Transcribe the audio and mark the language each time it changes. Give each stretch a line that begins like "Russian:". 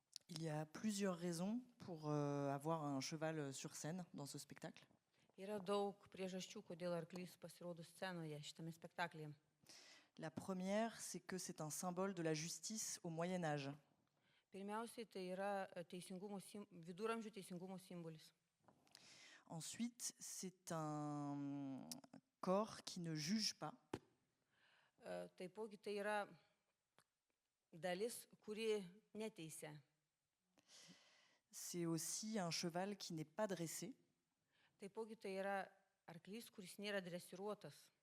French: Il y a plusieurs raisons pour avoir un cheval sur scène dans ce spectacle.
Lithuanian: Yra daug priežasčių, kodėl arklys pasirodo scenoje šitame spektaklyje.
French: La première, c'est que c'est un symbole de la justice au Moyen Âge.
Lithuanian: Pirmiausiai tai yra viduramžių teisingumo simbolis.
French: Ensuite, c'est un corps qui ne juge pas.
Lithuanian: Taipogi tai yra dalis, kuri neteisia.
French: C'est aussi un cheval qui n'est pas dressé.
Lithuanian: Taipogi tai yra arklys, kuris nėra dresiruotas.